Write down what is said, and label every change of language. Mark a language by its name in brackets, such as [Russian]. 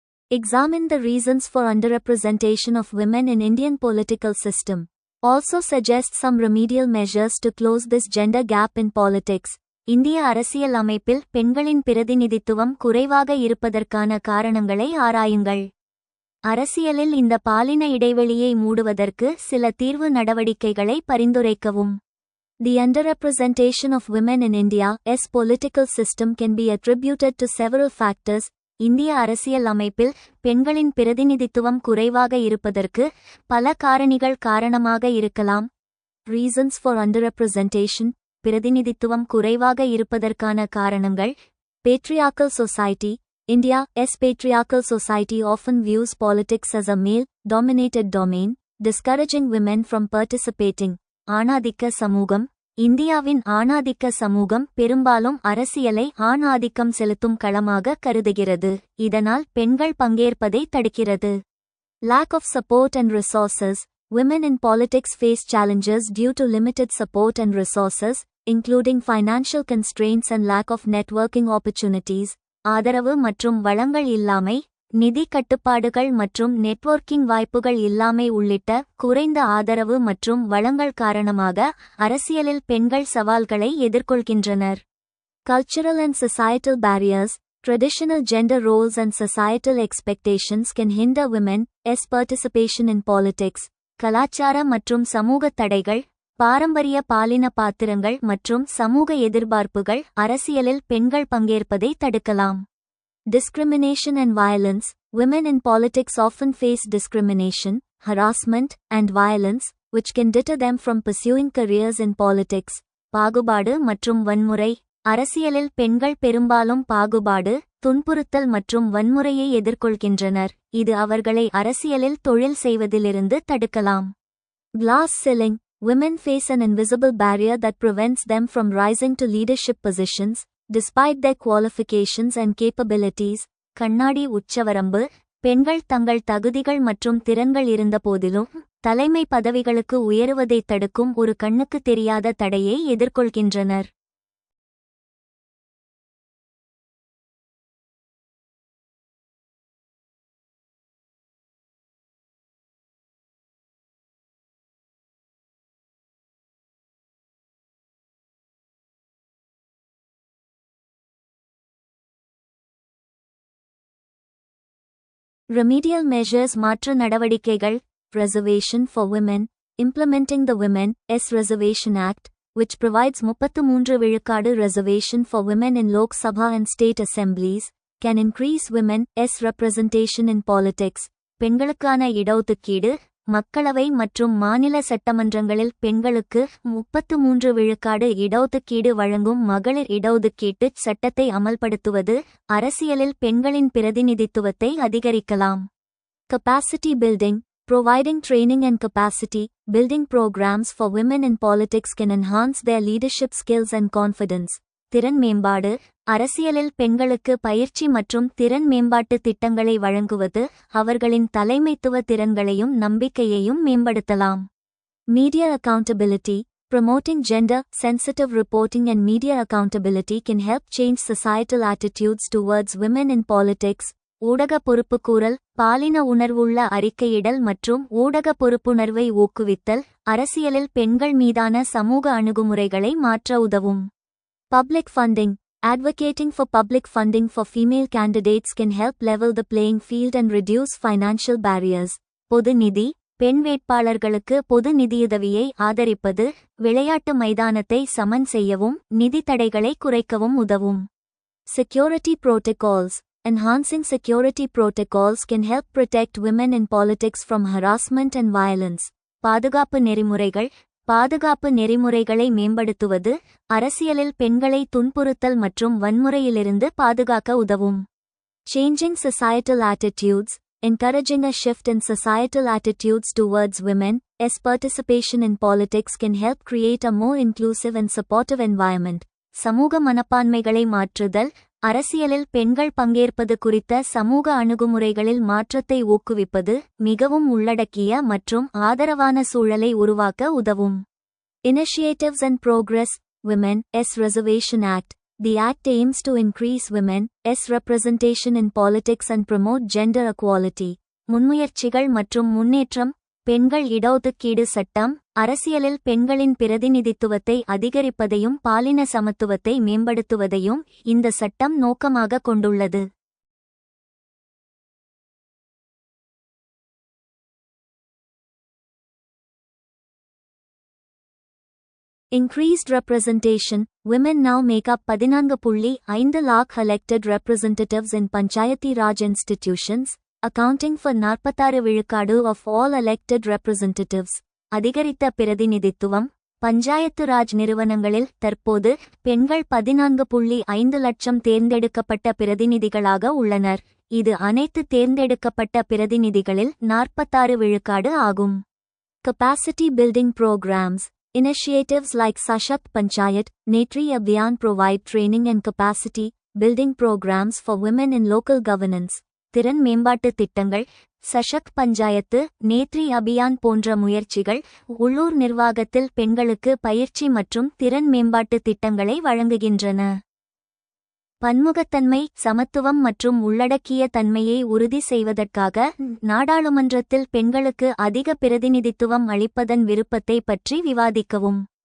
[English] Examine the reasons for underrepresentation of women in Indian political system. Also suggest some remedial measures to close this gender gap in politics. [Tamil] இந்திய அரசியல் அமைப்பில் பெண்களின் பிரதிநிதித்துவம் குறைவாக இருப்பதற்கான காரணங்களை ஆராயுங்கள். அரசியலில் இந்த பாலின இடைவெளியை மூடுவதற்கு சில தீர்வு நடவடிக்கைகளை பரிந்துரைக்கவும். [English] The underrepresentation of women in India's political system can be attributed to several factors. [Tamil] இந்திய அரசியல் அமைப்பில் பெண்களின் பிரதிநிதித்துவம் குறைவாக இருப்பதற்கு பல காரணிகள் காரணமாக இருக்கலாம். [English] Reasons for underrepresentation. [Tamil] பிரதிநிதித்துவம் குறைவாக இருப்பதற்கான காரணங்கள். [English] Patriarchal society. India's patriarchal society often views politics as a male-dominated domain, discouraging women from participating. [Tamil] ஆணாதிக்க சமூகம். இந்தியாவின் ஆணாதிக்க சமூகம் பெரும்பாலும் அரசியலை ஆண் ஆதிக்கம் செலுத்தும் களமாக கருதுகிறது, இதனால் பெண்கள் பங்கேற்பதை தடுக்கிறது. [English] Lack of support and resources. Women in politics face challenges due to limited support and resources, including financial constraints and lack of networking opportunities. [Tamil] ஆதரவு மற்றும் வளங்கள் இல்லாமை, நிதி கட்டுப்பாடுகள் மற்றும் நெட்வொர்க்கிங் வாய்ப்புகள் இல்லாமை உள்ளிட்ட குறைந்த ஆதரவு மற்றும் வளங்கள் காரணமாக அரசியலில் பெண்கள் சவால்களை எதிர்கொள்கின்றனர். [English] Cultural and societal barriers. Traditional gender roles and societal expectations can hinder women's participation in politics. [Tamil] கலாச்சார மற்றும் சமூக தடைகள், பாரம்பரிய பாலின பாத்திரங்கள் மற்றும் சமூக எதிர்பார்ப்புகள் அரசியலில் பெண்கள் பங்கேற்பதை தடுக்கலாம். [English] Discrimination and violence. Women in politics often face discrimination, harassment, and violence, which can deter them from pursuing careers in politics. [Tamil] பாகுபாடு மற்றும் வன்முறை. அரசியலில் பெண்கள் பெரும்பாலும் பாகுபாடு, துன்புறுத்தல் மற்றும் வன்முறையை எதிர்கொள்கின்றனர், இது அவர்களை அரசியலில் தொழில் செய்வதிலிருந்து தடுக்கலாம். [English] Glass ceiling. Women face an invisible barrier that prevents them from rising to leadership positions, despite their qualifications and capabilities. [Tamil] கண்ணாடி உச்சவரம்பு. பெண்கள் தங்கள் தகுதிகள் மற்றும் திறன்கள் இருந்தபோதிலும் தலைமை பதவிகளுக்கு உயருவதை தடுக்கும் ஒரு கண்ணுக்கு தெரியாத தடையை எதிர்கொள்கின்றனர். [English] Remedial measures. [Tamil] மாற்று நடவடிக்கைகள். [English] Reservation for women. Implementing the Women's Reservation Act, which provides 33 விழுக்காடு reservation for women in Lok Sabha and state assemblies, can increase women's representation in politics. [Tamil] பெண்களுக்கான இடஒதுக்கீடு. மக்களவை மற்றும் மாநில சட்டமன்றங்களில் பெண்களுக்கு 33 விழுக்காடு இடஒதுக்கீடு வழங்கும் மகளிர் இடஒதுக்கீட்டுச் சட்டத்தை அமல்படுத்துவது அரசியலில் பெண்களின் பிரதிநிதித்துவத்தை அதிகரிக்கலாம். [English] Capacity building. Providing training and capacity building programs for women in politics can enhance their leadership skills and confidence. [Tamil] திறன் மேம்பாடு. அரசியலில் பெண்களுக்கு பயிற்சி மற்றும் திறன் மேம்பாட்டு திட்டங்களை வழங்குவது அவர்களின் தலைமைத்துவ திறன்களையும் நம்பிக்கையையும் மேம்படுத்தலாம். [English] Media accountability. Promoting gender-sensitive reporting and media accountability can help change societal attitudes towards women in politics. [Tamil] ஊடக பொறுப்புக்கூறல். பாலின உணர்வுள்ள அறிக்கையிடல் மற்றும் ஊடக பொறுப்புணர்வை ஊக்குவித்தல் அரசியலில் பெண்கள் மீதான சமூக அணுகுமுறைகளை மாற்ற உதவும். [English] Public funding. Advocating for public funding for female candidates can help level the playing field and reduce financial barriers. [Tamil] பொது நிதி. பெண் வேட்பாளர்களுக்கு பொது நிதியுதவியை ஆதரிப்பது விளையாட்டு மைதானத்தை சமன் செய்யவும் நிதி தடைகளை குறைக்கவும் உதவும். [English] Security protocols. Enhancing security protocols can help protect women in politics from harassment and violence. [Tamil] பாதுகாப்பு நெறிமுறைகள். பாதுகாப்பு நெறிமுறைகளை மேம்படுத்துவது அரசியலில் பெண்களை துன்புறுத்தல் மற்றும் வன்முறையிலிருந்து பாதுகாக்க உதவும். [English] Changing societal attitudes, encouraging a shift in societal attitudes towards women, as participation in politics can help create a more inclusive and supportive environment. [Tamil] சமூக மனப்பான்மைகளை மாற்றுதல் அரசியலில் பெண்கள் பங்கேற்பது குறித்த சமூக அணுகுமுறைகளில் மாற்றத்தை ஊக்குவிப்பது மிகவும் உள்ளடக்கிய மற்றும் ஆதரவான சூழலை உருவாக்க உதவும். [English] Initiatives and Progress, Women's Reservation Act. The act aims to increase women's representation in politics and promote gender equality. [Tamil] முன்முயற்சிகள் மற்றும் முன்னேற்றம் பெண்கள் இடஒதுக்கீடு சட்டம் அரசியலில் பெண்களின் பிரதிநிதித்துவத்தை அதிகரிப்பதையும் பாலின சமத்துவத்தை மேம்படுத்துவதையும் இந்த சட்டம் நோக்கமாக கொண்டுள்ளது. [English] Increased representation. Women now make up 14.5 lakh elected representatives in Panchayati Raj institutions, accounting for 46 விழுக்காடு of all elected representatives. [Tamil] அதிகரித்த பிரதிநிதித்துவம் பஞ்சாயத்து ராஜ் நிறுவனங்களில் தற்போது பெண்கள் 14.5 லட்சம் தேர்ந்தெடுக்கப்பட்ட பிரதிநிதிகளாக உள்ளனர். இது அனைத்து தேர்ந்தெடுக்கப்பட்ட பிரதிநிதிகளில் 46 விழுக்காடு ஆகும். [English] Capacity building programs. Initiatives like Sashakt Panchayat, Netri Abhiyan provide training and capacity building programs for women in local governance. [Tamil] திறன் மேம்பாட்டு திட்டங்கள் சஷக்த் பஞ்சாயத்து நேத்ரி அபியான் போன்ற முயற்சிகள் உள்ளூர் நிர்வாகத்தில் பெண்களுக்கு பயிற்சி மற்றும் திறன் மேம்பாட்டு திட்டங்களை வழங்குகின்றன. பன்முகத்தன்மை சமத்துவம் மற்றும் உள்ளடக்கிய தன்மையை உறுதி செய்வதற்காக நாடாளுமன்றத்தில் பெண்களுக்கு அதிக பிரதிநிதித்துவம் அளிப்பதன் விருப்பத்தை பற்றி விவாதிக்கவும்.